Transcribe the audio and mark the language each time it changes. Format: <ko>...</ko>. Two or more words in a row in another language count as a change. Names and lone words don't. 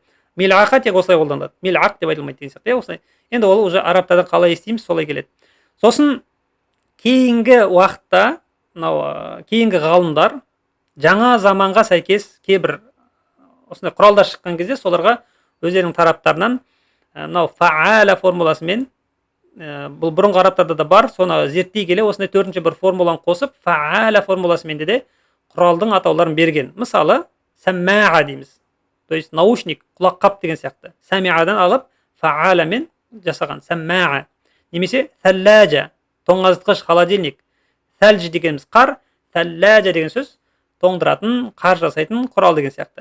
<kk>Милақа тек осылай қолданылады. Милақ деп айтылмайды деген сияқты. Осылай. Енді ол уже арабтардан қалай естиміз, солай келеді. Сосын кейінгі уақытта, мынау кейінгі ғалымдар жаңа заманға сәйкес кейбір осындай құралдар шыққан кезде соларға өздерінің тараптарынан мынау фа'аля формуласымен, бұл бұрынғы арабтарда да бар, соны зерттей келе осындай төртінші бір формуланы қосып фа'аля формуласымен де құралдың атауларын берген. Мысалы, сәммәға дейміз.</kk> <ru>То есть</ru> <kk>наушник, құлаққап деген сияқты. Сәмиадан алып фа'алямен жасаған сәммәға. Немесе сәлләжа, тоңазытқыш, холодильник. Сәлж дегеніміз қар, сәлләжа деген сөз тоңдыратын, қар жасайтын құрал деген сияқты.</kk>